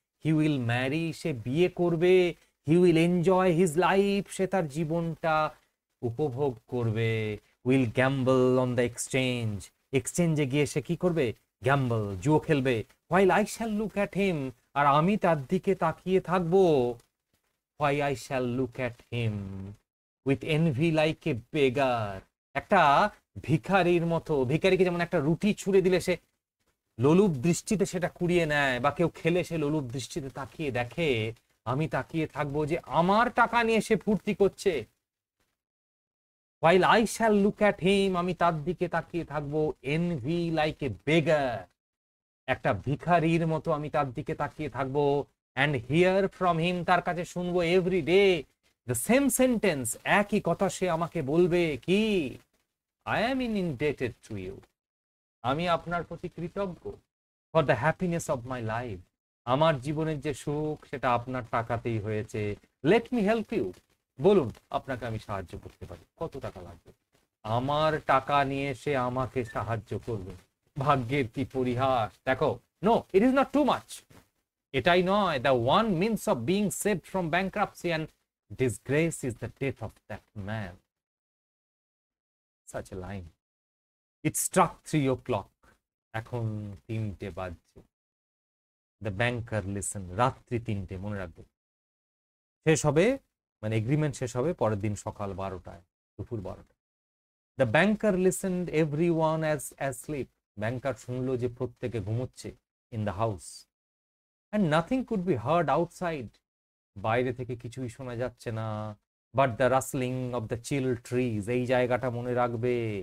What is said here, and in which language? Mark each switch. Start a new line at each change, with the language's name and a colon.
English: he will marry,
Bangla: সে বিয়ে করবে।
English: he will enjoy his life,
Bangla: সে তার জীবনটা উপভোগ করবে।
English: will gamble on the exchange,
Bangla: এক্সচেঞ্জে গিয়ে সে কি করবে? গ্যাম্বল, জুয়ো খেলবে।
English: while I shall look at him,
Bangla: আর আমি তার দিকে তাকিয়ে থাকবো।
English: Why I shall look at him with envy like a beggar,
Bangla: একটা ভিখারির মতো। ভিখারিকে যেমন একটা রুটি ছুঁড়ে দিলে সে লোলুপ দৃষ্টিতে সেটা কুড়িয়ে নেয়, বা কেউ খেলে সে লোলুপ দৃষ্টিতে তাকিয়ে দেখে, আমি তাকিয়ে থাকবো যে আমার টাকা নিয়ে সে ফুর্তি করছে।
English: While I shall look at him,
Bangla: আমি তার দিকে তাকিয়ে থাকবো।
English: envy like a beggar,
Bangla: একটা ভিখারির মতো আমি তার দিকে তাকিয়ে থাকবো।
English: and hear from him,
Bangla: তার কাছে শুনবো
English: every day the same sentence,
Bangla: একই কথা সে আমাকে বলবে, কি?
English: I am indebted to you,
Bangla: আমি আপনার প্রতি কৃতজ্ঞ।
English: for the happiness of my life,
Bangla: আমার জীবনের যে সুখ সেটা আপনার টাকাতেই হয়েছে।
English: let me help you,
Bangla: বলুন আপনাকে আমি সাহায্য করতে পারি, কত টাকা লাগবে? আমার টাকা নিয়ে সে আমাকে সাহায্য করবে। ভাগ্যের কি পরিহাস দেখো।
English: no, it is not too much,
Bangla: এটাই নয়।
English: The one means of being saved from bankruptcy and disgrace is the death of that man. Such a line. It struck 3 o'clock,
Bangla: এখন 3টে বাজছে।
English: the banker listen,
Bangla: রাত্রি 3টে, মনে রাখবে। শেষ হবে মানে এগ্রিমেন্ট শেষ হবে পরের দিন সকাল 12টায়, দুপুর 12টায়।
English: the banker listened everyone as asleep,
Bangla: ব্যাংকার শুনলো যে প্রত্যেকে ঘুমোচ্ছে
English: In the house. and nothing could be heard outside,
Bangla: বাইরে থেকে কিছুই শোনা যাচ্ছে না।
English: but the rustling of the chill trees,
Bangla: এই জায়গাটা মনে রাখবে।